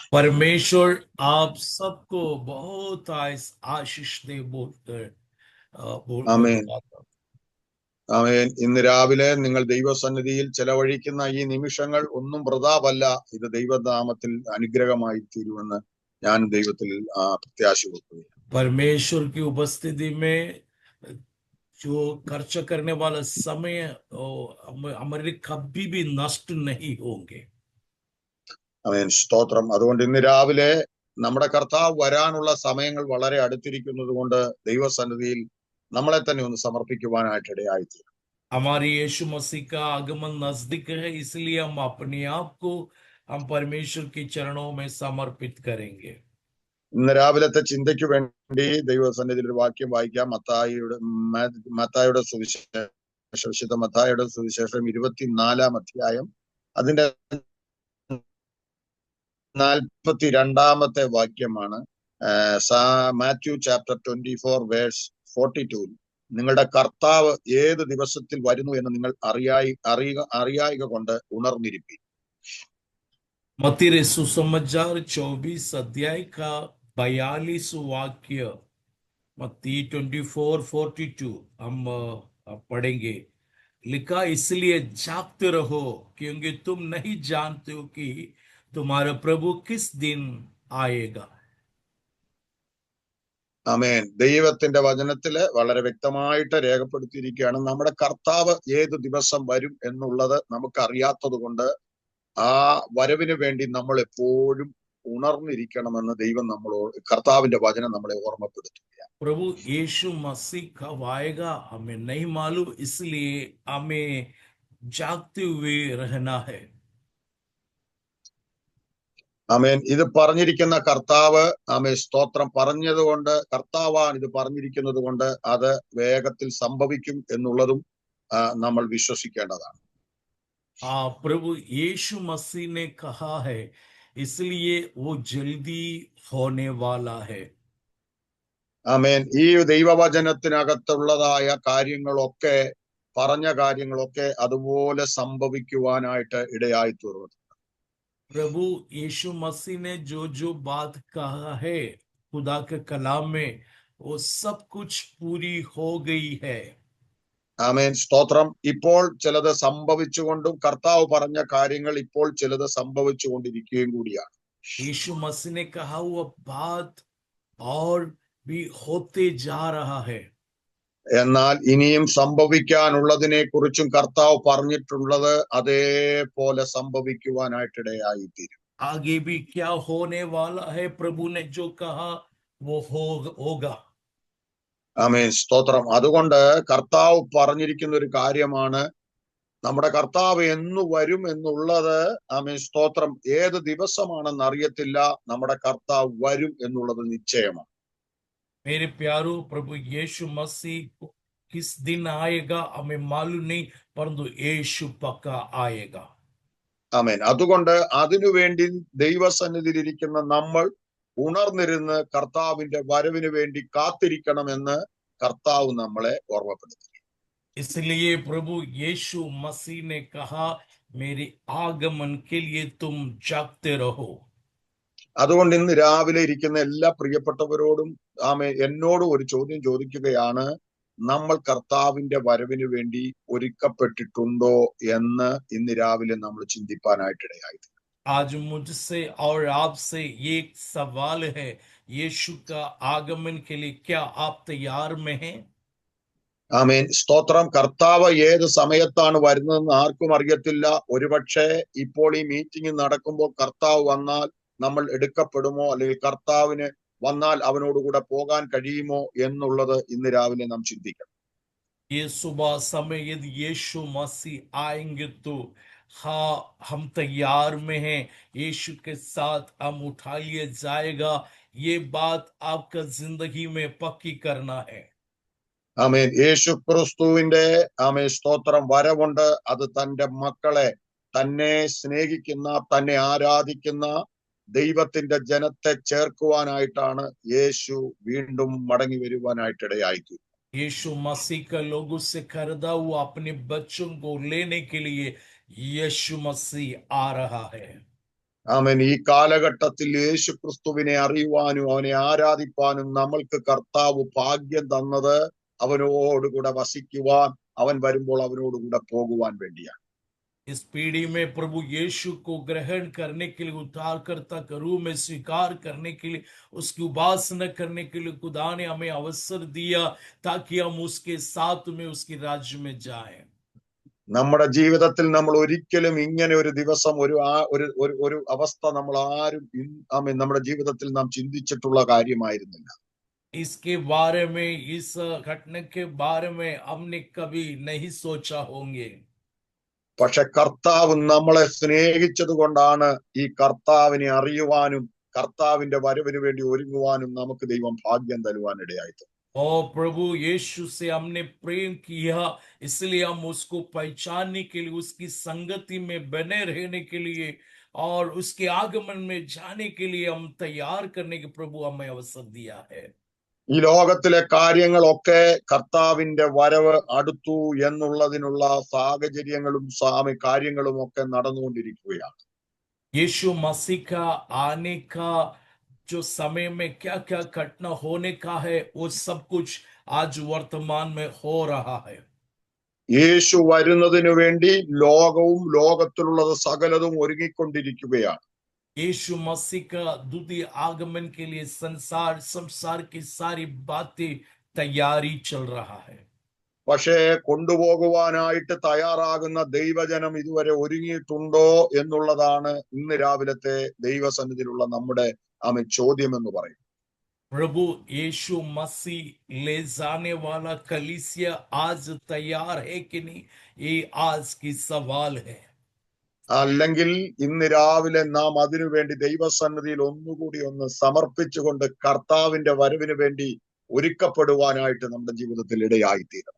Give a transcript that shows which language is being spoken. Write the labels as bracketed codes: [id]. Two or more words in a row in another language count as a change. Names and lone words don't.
[hi] परमेश्वर आप सबको बहुत आशीष दे बोलकर [ml] ആമേൻ. [hi] बताता हूं। [ml] ആമേൻ. ഇന്ന് രാവിലെ നിങ്ങൾ ദൈവസന്നിധിയിൽ ചെലവഴിക്കുന്ന ഈ നിമിഷങ്ങൾ ഒന്നും വൃഥാവല്ല. ഇത് ദൈവനാമത്തിൽ അനുഗ്രഹമായി തീരുമെന്ന് ഞാൻ ദൈവത്തിൽ പ്രത്യാശ വെക്കുകയാണ്. [hi] परमेश्वर की उपस्थिति में जो खर्च करने वाला समय हमारे कभी भी नष्ट नहीं होंगे। [ml] ആമേൻ. സ്തോത്രം. അതുകൊണ്ട് ഇന്ന് രാവിലെ നമ്മുടെ കർത്താവ് വരാനുള്ള സമയങ്ങൾ വളരെ അടുത്തിരിക്കുന്നത് കൊണ്ട് ദൈവസന്നിധിയിൽ നമ്മളെ തന്നെ ഒന്ന് സമർപ്പിക്കുവാനായിട്ട് ഇടയായിത്തീരും. [hi] हमारे यीशु मसीह का आगमन नजदीक है, इसलिए हम अपने आप को हम परमेश्वर के चरणों में समर्पित करेंगे। [ml] ഇന്ന് രാവിലത്തെ ചിന്തയ്ക്ക് വേണ്ടി ദൈവസന്നിധിയിൽ ഒരു വാക്യം വായിക്കാം. മത്തായിയുടെ സുവിശേഷം, വിശുദ്ധ മത്തായിയുടെ സുവിശേഷം 24-ാം അധ്യായം അതിന്റെ 42-ാമത്തെ വാക്യമാണ്. [en] Matthew chapter 24 verse 42. [ml] നിങ്ങളുടെ കർത്താവ് ഏത് ദിവസത്തിൽ വരുന്നു എന്ന് നിങ്ങൾ അറിയായിക കൊണ്ട് ഉണർന്നിരിപ്പി. [hi] मत्ती सुसमाचार 24 अध्याय का 42 वाक्य, मत्ती 24:42 हम पढ़ेंगे। लिखा, इसलिए जागते रहो क्योंकि तुम नहीं जानते हो कि तुम्हारा प्रभु किस दिन आएगा। [ml] ആമേൻ. ദൈവത്തിന്റെ വചനത്തില് വളരെ വ്യക്തമായിട്ട് രേഖപ്പെടുത്തിയിരിക്കുകയാണ്. നമ്മുടെ കർത്താവ് ഏത് ദിവസം വരും എന്നുള്ളത് നമുക്ക് അറിയാത്തത് കൊണ്ട് ആ വരവിന് വേണ്ടി നമ്മൾ എപ്പോഴും ഉണർന്നിരിക്കണമെന്ന് ദൈവം നമ്മളോട്, കർത്താവിന്റെ വചനം നമ്മളെ ഓർമ്മപ്പെടുത്തുകയാണ്. [hi] प्रभु यीशु मसीह कब आएगा हमें नहीं मालूम, इसलिए हमें जागते हुए रहना है। [ml] ആമേൻ. ഇത് പറഞ്ഞിരിക്കുന്ന കർത്താവ്, ആമേൻ സ്തോത്രം, പറഞ്ഞത് കൊണ്ട്, കർത്താവാണ് ഇത് പറഞ്ഞിരിക്കുന്നത് കൊണ്ട് അത് വേഗത്തിൽ സംഭവിക്കും എന്നുള്ളതും നമ്മൾ വിശ്വസിക്കേണ്ടതാണ്. [hi] प्रभु यीशु मसीह ने कहा है, इसलिए वो जल्दी होने वाला है। [ml] ആമേൻ. ഈ ദൈവവചനത്തിനകത്തുള്ളതായ കാര്യങ്ങളൊക്കെ, പറഞ്ഞ കാര്യങ്ങളൊക്കെ അതുപോലെ സംഭവിക്കുവാനായിട്ട് ഇടയായി തീർന്നു. [hi] प्रभु यीशु मसीह ने जो जो बात कहा है खुदा के कलाम में, वो सब कुछ पूरी हो गई है। [ml] ആമേൻ സ്തോത്രം. ഇപ്പോൾ ചിലത് സംഭവിച്ചുകൊണ്ടും കർത്താവ് പറഞ്ഞ കാര്യങ്ങൾ ഇപ്പോൾ ചിലത് സംഭവിച്ചുകൊണ്ടിരിക്കുകയും കൂടിയാണ്. [hi] यीशु मसीह ने कहा वो बात और भी होते जा रहा है। [ml] എന്നാൽ ഇനിയും സംഭവിക്കാനുള്ളതിനെ കുറിച്ചും കർത്താവ് പറഞ്ഞിട്ടുള്ളത് അതേപോലെ സംഭവിക്കുവാനായിട്ടിടയായിത്തീരും. [hi] आगे भी क्या होने वाला है, प्रभु ने जो कहा वो होगा। [ml] ആമേൻ സ്തോത്രം. അതുകൊണ്ട് കർത്താവ് പറഞ്ഞിരിക്കുന്ന ഒരു കാര്യമാണ്, നമ്മുടെ കർത്താവ് എന്ന് വരും എന്നുള്ളത്, ആമേൻ സ്തോത്രം, ഏത് ദിവസമാണെന്ന് അറിയത്തില്ല, നമ്മുടെ കർത്താവ് വരും എന്നുള്ളത് നിശ്ചയമാണ്. [hi] मेरे प्यारो, प्रभु यीशु मसीह किस दिन आएगा हमें मालूम नहीं, परंतु यीशु पक्का आएगा। [ml] ആമേൻ. അതുകൊണ്ട് അതിനുവേണ്ടി ദൈവസന്നിധിയിലിരിക്കുന്ന നമ്മൾ ഉണർന്നിരുന്ന് കർത്താവിന്റെ വരവിന് വേണ്ടി കാത്തിരിക്കണമെന്ന് കർത്താവ് നമ്മളെ ഓർമ്മപ്പെടുത്തി. [hi] इसलिए प्रभु यीशु मसीह ने कहा, मेरे आगमन के लिए तुम जागते रहो। [ml] അതുകൊണ്ട് ഇന്ന് രാവിലെ ഇരിക്കുന്ന എല്ലാ പ്രിയപ്പെട്ടവരോടും എന്നോടും ഒരു ചോദ്യം ചോദിക്കുകയാണ്, നമ്മൾ കർത്താവിന്റെ വരവിന് വേണ്ടി ഒരുക്കപ്പെട്ടിട്ടുണ്ടോ എന്ന് ഇന്ന് രാവിലെ നമ്മൾ ചിന്തിപ്പാനായിട്ടിടയായി. [hi] आज मुझसे और आपसे एक सवाल है, यीशु का आगमन के लिए क्या आप तैयार में हैं? [ml] ആമേൻ സ്തോത്രം. കർത്താവ് ഏത് സമയത്താണ് വരുന്നതെന്ന് ആർക്കും അറിയത്തില്ല. ഒരുപക്ഷെ ഇപ്പോൾ ഈ മീറ്റിംഗ് നടക്കുമ്പോൾ കർത്താവ് വന്നാൽ നമ്മൾ എടുക്കപ്പെടുമോ, അല്ലെങ്കിൽ കർത്താവിന് വന്നാൽ അവനോടുകൂടെ പോകാൻ കഴിയുമോ എന്നുള്ളത് ഇന്ന് രാവിലെ നാം ചിന്തിക്കണം. [hi] ये सुबह समय यदि यीशु मसीह आएंगे तो हाँ, हम तैयार में हैं, यीशु के साथ हम उठा लिया जाएगा। ये बात आपका जिंदगी में पक्की करना है। [ml] ആമേൻ. യേശു ക്രിസ്തുവിന്റെ ആമേൻ സ്തോത്രം വരവുണ്ട്. അത് തന്റെ മക്കളെ, തന്നെ സ്നേഹിക്കുന്ന, തന്നെ ആരാധിക്കുന്ന ദൈവത്തിന്റെ ജനത്തെ ചേർക്കുവാനായിട്ടാണ് യേശു വീണ്ടും മടങ്ങി വരുവാനായിട്ടിടയായി. [hi] यीशु मसीह का लोगों से खरीदा हुआ अपने बच्चों को लेने के लिए यीशु मसीह आ रहा है। [ml] ആമേൻ. ഈ കാലഘട്ടത്തിൽ യേശു ക്രിസ്തുവിനെ അറിയുവാനും അവനെ ആരാധിപ്പാനും നമ്മൾക്ക് കർത്താവ് ഭാഗ്യം തന്നത് അവനോടുകൂടെ വസിക്കുവാൻ, അവൻ വരുമ്പോൾ അവനോടുകൂടെ പോകുവാൻ വേണ്ടിയാണ്. [hi] इस पीढ़ी में प्रभु यीशु को ग्रहण करने के लिए, उद्धारकर्ता के रूप में स्वीकार करने के लिए, उसकी उपासना करने के लिए खुदा ने हमें अवसर दिया ताकि हम उसके साथ में उसके राज्य में जाएं। [ml] നമ്മുടെ ജീവിതത്തിൽ നമ്മൾ ഒരിക്കലും ഇങ്ങനെ ഒരു ദിവസം ഒരു അവസ്ഥ നമ്മൾ ആരും ആമേൻ നമ്മുടെ ജീവിതത്തിൽ നാം ചിന്തിച്ചിട്ടുള്ള കാര്യമായിരുന്നില്ല. [hi] इसके बारे में, इस घटना के बारे में हमने कभी नहीं सोचा होंगे। [ml] പക്ഷെ കർത്താവ് നമ്മളെ സ്നേഹിച്ചത് കൊണ്ടാണ് ഈ കർത്താവിനെ അറിയുവാനും കർത്താവിന്റെ വരവിന് വേണ്ടി ഒരുങ്ങുവാനും നമുക്ക് ദൈവം ഭാഗ്യം തരുവാനിടയായത്. [hi] और प्रभु यीशु से हमने प्रेम किया, इसलिए हम उसको पहचानने के लिए, उसकी संगति में बने रहने के लिए और उसके आगमन में जाने के लिए हम तैयार करने के प्रभु हमें अवसर दिया है। [ml] ഈ ലോകത്തിലെ കാര്യങ്ങളൊക്കെ കർത്താവിന്റെ വരവ് അടുത്തു എന്നുള്ളതിനുള്ള സാഹചര്യങ്ങളും കാര്യങ്ങളും ഒക്കെ നടന്നുകൊണ്ടിരിക്കുകയാണ്. [hi] यीशु मसीह का आने का जो समय में क्या क्या घटना होने का है, वो सब कुछ आज वर्तमान में हो रहा है। [ml] യേശു വരുന്നതിനു വേണ്ടി ലോകവും ലോകത്തിലുള്ളത് സകലതും ഒരുങ്ങിക്കൊണ്ടിരിക്കുകയാണ്. [hi] यीशु मसीह का द्वितीय आगमन के लिए संसार की सारी बातें तैयारी चल रहा है। [ml] പക്ഷേ കൊണ്ടുപോകുവാനായിട്ട് തയ്യാറാകുന്ന ദൈവജനം ഇതുവരെ ഒരുങ്ങിയിട്ടുണ്ടോ എന്നുള്ളതാണ് ഇന്ന് രാവിലത്തെ ദൈവസന്നിധിയിലുള്ള നമ്മുടെ ചോദ്യം എന്ന് പറയും. [hi] प्रभु यीशु मसीह ले जाने वाला कलीसिया आज तैयार है कि नहीं, ये आज की सवाल है। [ml] അല്ലെങ്കിൽ ഇന്ന് രാവിലെ നാം അതിനു വേണ്ടി ദൈവസന്നിധിയിൽ ഒന്നുകൂടി ഒന്ന് സമർപ്പിച്ചുകൊണ്ട് കർത്താവിന്റെ വരവിന് വേണ്ടി ഒരുക്കപ്പെടുവാനായിട്ട് നമ്മുടെ ജീവിതത്തിൽ ഇടയായിത്തീരണം.